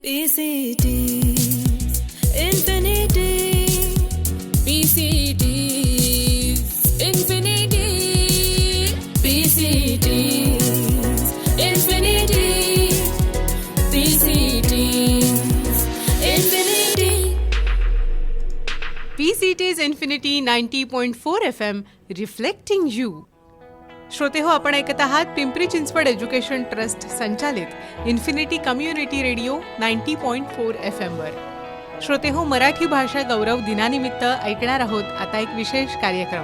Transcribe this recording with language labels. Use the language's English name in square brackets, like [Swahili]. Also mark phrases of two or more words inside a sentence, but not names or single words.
[English] PCTs Infinity PCTs Infinity PCTs Infinity PCTs Infinity PCTs Infinity 90.4 FM reflecting you. [Marathi] श्रोते हो, आपण ऐकत आहात पिंपरी चिंचवड एज्युकेशन ट्रस्ट संचालित इन्फिनिटी कम्युनिटी रेडिओ 90.4 FM वर. श्रोते हो, मराठी भाषा गौरव दिनानिमित्त ऐकणार आहोत आता एक विशेष कार्यक्रम.